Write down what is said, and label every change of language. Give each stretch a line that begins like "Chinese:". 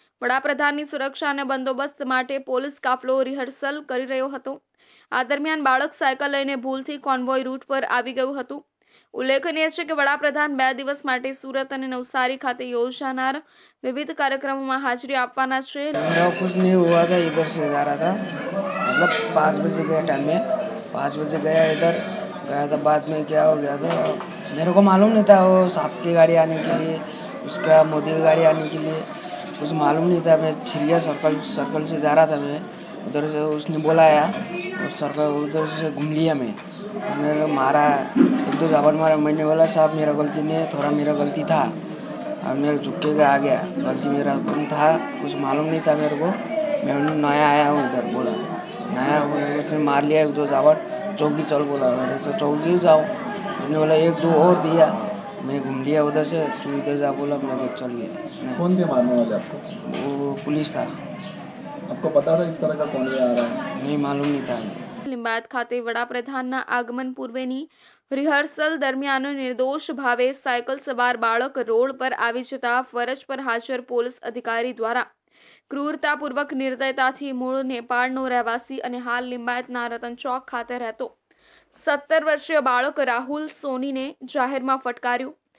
Gujarati: વડાપ્રધાનની સુરક્ષા અને બંદોબસ્ત માટે પોલીસ કાફલો રિહર્સલ કરી રહ્યો હતો. આ દરમિયાન બાળક સાયકલ લઈને ભૂલથી કોન્વોય રૂટ પર આવી ગયું હતું. ઉલ્લેખનીય છે કે વડાપ્રધાન 2 દિવસ માટે સુરત અને નવસારી ખાતે યોજાનાર વિવિધ કાર્યક્રમોમાં હાજરી આપવાના છે.
Hindi: मेरा कुछ नहीं हुआ था, इधर से जा रहा था, मतलब 5 बजे गया टाइम में, 5 बजे गया, इधर गया था. बाद में क्या हो गया था, मेरे को मालूम नहीं था वो सांप की गाड़ी आने के लिए, उसका मोदी की गाड़ी आने के लिए कुछ मालूम नहीं था. मैं छिरिया सर्कल से जा रहा था, मैं उधर से उसने बुलाया और सर्कल उधर से घूम लिया. मैंने मारा, 1-2 झापट मारा. मैंने बोला साहब मेरा गलती नहीं है, थोड़ा मेरा गलती था, अब मेरे झुक्के का आ गया, गलती मेरा कम था, कुछ मालूम नहीं था मेरे को. मैं नया आया हूँ इधर, बोला नया हूँ. उसने मार लिया 1-2 झापट. चौकी चल बोला, मेरे से चौकी जाओ. उसने बोला 1-2 और दिया. मैं घूम लिया उधर से, तू इधर जा बोला, मैं चल गया. कौन थे मारने वाले आपको? वो पुलिस था, आपको पता था इस तरह का कौन आ रहा है? नहीं मालूम नहीं था.
Gujarati: લિંબાયત ખાતે વડાપ્રધાનના આગમન પૂર્વેની રિહર્સલ દરમિયાન નિર્દોષ ભાવે સાયકલ સવાર બાળક રોડ પર આવી જતા ફરજ પર હાજર પોલીસ અધિકારી દ્વારા ક્રૂરતાપૂર્વક નિર્દયતાથી મૂળ નેપાળનો રહેવાસી અને હાલ લિંબાયતના રતન ચોક ખાતે રહેતો 17 વર્ષીય બાળક રાહુલ સોનીને જાહેરમાં ફટકાર્યું.